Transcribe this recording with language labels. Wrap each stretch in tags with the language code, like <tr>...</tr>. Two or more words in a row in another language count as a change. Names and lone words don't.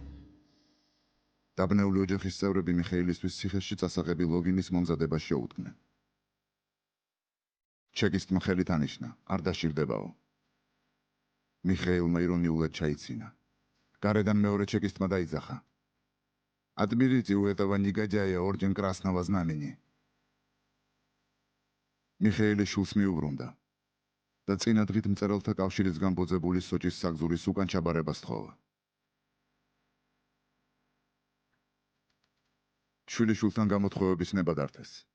<ka>დაბნეული ოჯახის წევრები მიხეილისთვის ციხეში წასაღები ლოგინის მომზადებას შეუდგნენ. ჩეკისტმა ხელით ანიშნა, არ დაშირდებაო. მიხეილმა ირონიულად ჩაიცინა. გარედან მეორე ჩეკისტმა დაიძახა.</ka> <ru>Отберите у этого негодяя орден Красного Знамени.</ru> <ka>მიხეილიშვილს მიუბრუნდა და წინა დღით მწერალთა კავშირის გამბოძებული სოჭის საგზურის უკან ჩაბარებას თხოვა. შვილიშვილთან გამოთხოვების ნება დართეს.</ka>